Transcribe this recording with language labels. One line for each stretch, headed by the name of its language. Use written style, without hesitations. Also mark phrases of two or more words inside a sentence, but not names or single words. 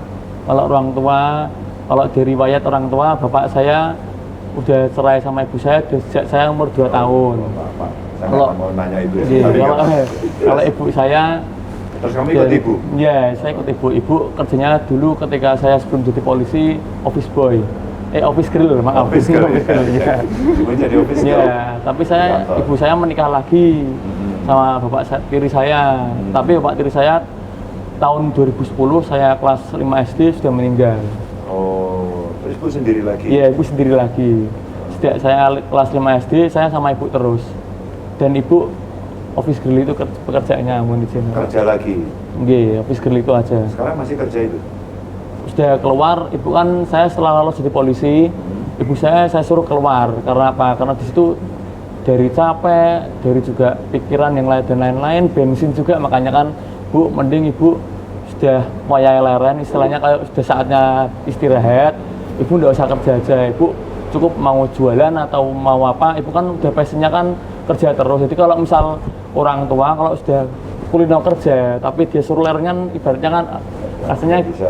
Indonesian: Kalau orang tua, kalau dari riwayat orang tua, bapak saya udah cerai sama ibu saya sejak saya umur 2 tahun. Bapak, saya Kalau- nggak mau nanya ibu ya. Iya, Tapi kalau ibu saya, terus kamu ikut ibu? Iya, saya ikut ibu. Ibu kerjanya dulu ketika saya sebelum jadi polisi,
English: office boy. Office girl, maaf. Office girl, Office girl,
Indonesian: ya. iya. Ibu jadi
English: office girl.
Indonesian: Iya, tapi saya, Kantor. ibu saya menikah lagi sama tiri saya. Tapi bapak tiri saya tahun 2010 saya kelas 5 SD sudah meninggal. Oh, terus ibu sendiri lagi? Iya, ibu sendiri lagi. Sejak saya kelas 5 SD, saya sama ibu terus. Dan ibu
English: office girl
Indonesian: itu pekerjaannya, mohon izin. Kerja lagi? Nggih,
English: office girl
Indonesian: itu aja. Sekarang masih kerja itu? Sudah keluar, ibu kan saya setelah lulus jadi polisi, ibu saya suruh keluar. Karena apa? Karena di situ dari capek, dari juga pikiran yang lain dan lain-lain, bensin juga, makanya kan Bu, mending ibu sudah
Javanese: wayai leren,
Indonesian: istilahnya kayak sudah saatnya istirahat, ibu nggak usah kerja aja, ibu cukup mau jualan atau mau apa, ibu kan udah passionnya kan kerja terus. Jadi kalau misal orang tua kalau sudah kulino kerja tapi dia suruh leren kan ibaratnya kan rasanya Bisa.